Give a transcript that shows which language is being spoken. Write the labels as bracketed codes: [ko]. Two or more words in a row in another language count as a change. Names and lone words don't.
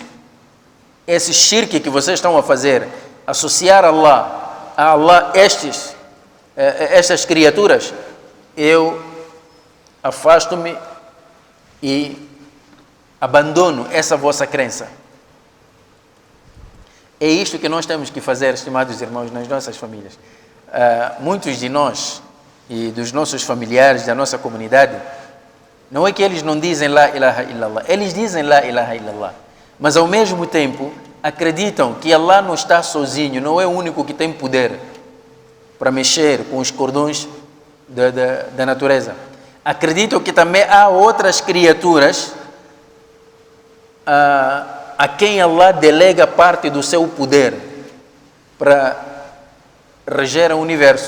[pt] Esse shirk que vocês estão a fazer, associar a Allah estas criaturas, eu afasto-me e abandono essa vossa crença. É isto que nós temos que fazer, estimados irmãos, nas nossas famílias. Muitos de nós e dos nossos familiares, da nossa comunidade, não é que eles não dizem [ar] لا إله إلا الله, [pt] eles dizem [ar] لا إله إلا الله, [pt] mas ao mesmo tempo acreditam que Allah não está sozinho, não é o único que tem poder para mexer com os cordões da natureza. Acreditam que também há outras criaturas a quem Allah delega parte do seu poder para reger o universo.